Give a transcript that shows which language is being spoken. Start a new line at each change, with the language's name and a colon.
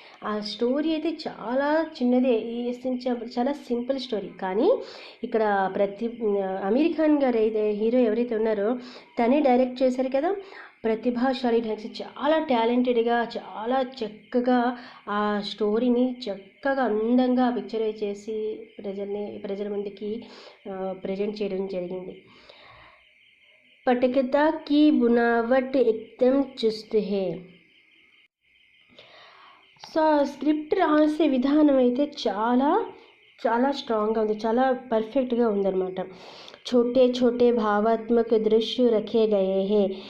Telugu: ఆ స్టోరీ అయితే చాలా చిన్నదే, చాలా సింపుల్ స్టోరీ, కానీ ఇక్కడ అమీర్ ఖాన్ గారు హీరో ఎవరైతే ఉన్నారో తనే డైరెక్ట్ చేశారు కదా. ప్రతిభాశాలి ढंग చాలా టాలెంటెడ్గా, చాలా చక్కగా ఆ స్టోరీని చక్కగా అందంగా పిక్చరైజ్ చేసి ప్రజల ముందుకి ప్రజెంట్ చేయడం జరిగింది.
Hindi: पटकथा की बुनावट एकदम चुस्त है.
Telugu: సో స్క్రిప్ట్ రాసే విధానం అయితే చాలా చాలా స్ట్రాంగ్గా ఉంది, చాలా పర్ఫెక్ట్గా ఉందన్నమాట.
Hindi: छोटे छोटे भावात्मक दृश्य रखे गए हैं.